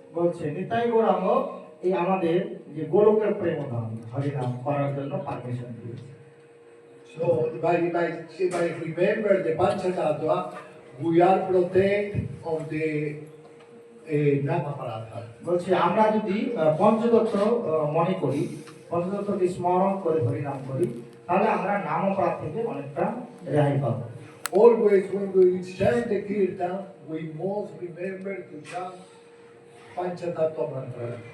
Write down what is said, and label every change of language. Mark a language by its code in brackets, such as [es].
[bn] বলছে নিতাই গৌরাঙ্গ এই আমাদের যে গোলকের প্রেমধাম হরিনাম করার জন্য পারমিশন দিয়েছে। [en] So by remember the Panchatattva, we are protected of the Namaparada. [bn] বলছে আমরা যদি পঞ্চতত্ত্ব মনে করি পঞ্চতত্ত্বকে স্মরণ করে হরিনাম করি তাহলে আমরা নাম অপরাধ থেকে অনেকটা রেহাই পাবো। [en] Always when we chant the kirtan, we must remember to chant Panchatattva mantra.